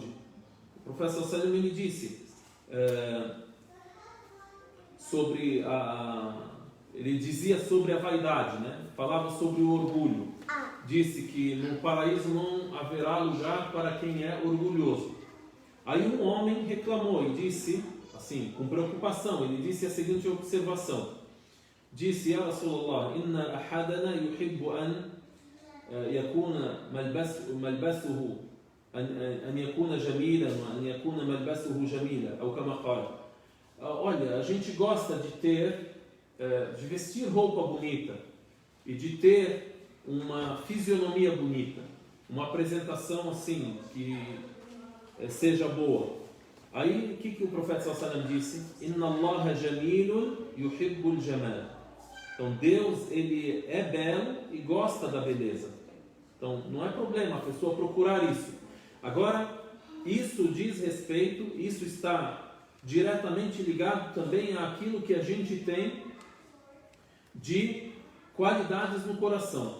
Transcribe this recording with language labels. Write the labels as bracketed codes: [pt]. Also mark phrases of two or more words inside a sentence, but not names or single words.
[pt] O professor Salim me disse ele dizia sobre a vaidade, né? Falava sobre o orgulho. Disse que no paraíso não haverá lugar para quem é orgulhoso. Aí um homem reclamou e disse, assim, com preocupação, ele disse a seguinte observação. Disse: [ar] يا رسول الله إن أحدنا يحب أن يكون ملبسه أن يكون جميلا وأن يكون ملبسه جميلا, ou كما قال. [pt] Olha, a gente gosta de vestir roupa bonita e de ter uma fisionomia bonita, uma apresentação assim que seja boa. Aí o que o profeta [ar] صلى الله عليه وسلم [pt] disse? [ar] إن الله جميل يحب الجمال. [pt] Então Deus, ele é belo e gosta da beleza. Então não é problema a pessoa procurar isso. Agora, isso diz respeito, isso está diretamente ligado também àquilo que a gente tem de qualidades no coração.